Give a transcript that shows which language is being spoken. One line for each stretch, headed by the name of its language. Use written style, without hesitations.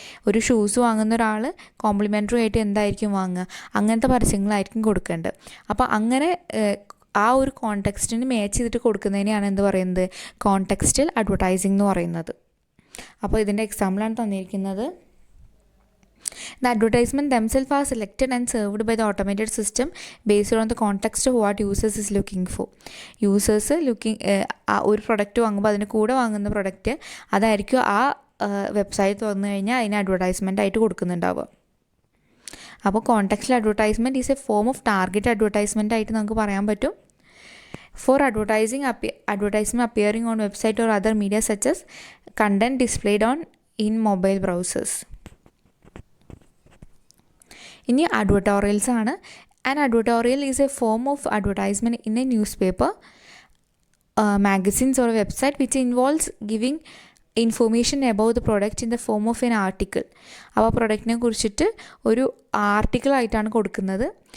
Malayalam: ഒരു ഷൂസ് വാങ്ങുന്ന ഒരാൾ കോംപ്ലിമെൻ്ററി ആയിട്ട് എന്തായിരിക്കും വാങ്ങുക? അങ്ങനത്തെ പരസ്യങ്ങളായിരിക്കും കൊടുക്കേണ്ടത്. അപ്പോൾ അങ്ങനെ ആ ഒരു കോണ്ടെക്സ്റ്റിന് മാച്ച് ചെയ്തിട്ട് കൊടുക്കുന്നതിനെയാണ് എന്ത് പറയുന്നത്? കോണ്ടെക്സ്റ്റൽ അഡ്വർടൈസിംഗ് എന്ന് പറയുന്നത്. അപ്പോൾ ഇതിൻ്റെ എക്സാമ്പിളാണ് തന്നിരിക്കുന്നത്.
English: The advertisement themselves are selected and served by the automated system based on the context of what users is looking for.
Malayalam: Users ഒരു പ്രൊഡക്റ്റ് വാങ്ങുമ്പോൾ അതിന് കൂടെ വാങ്ങുന്ന പ്രൊഡക്റ്റ് അതായിരിക്കും ആ വെബ്സൈറ്റ് തുറന്നു കഴിഞ്ഞാൽ അതിന് അഡ്വർടൈസ്മെൻ്റ് ആയിട്ട് കൊടുക്കുന്നുണ്ടാവുക.
English: അപ്പോൾ contextual advertisement is a form of target advertisement
Malayalam: ആയിട്ട് നമുക്ക് പറയാൻ പറ്റും.
English: For advertisement appearing on website or other media such as content displayed in mobile browsers.
Malayalam: ഇനി അഡ്വർട്ടോറിയൽസ് ആണ്.
English: An advertorial is a form of advertisement in a newspaper, magazines or website which involves giving information about the product in the form of an article.
Malayalam: അപ്പോൾ പ്രൊഡക്റ്റിനെ കുറിച്ചിട്ട് ഒരു ആർട്ടിക്കിളായിട്ടാണ് കൊടുക്കുന്നത്.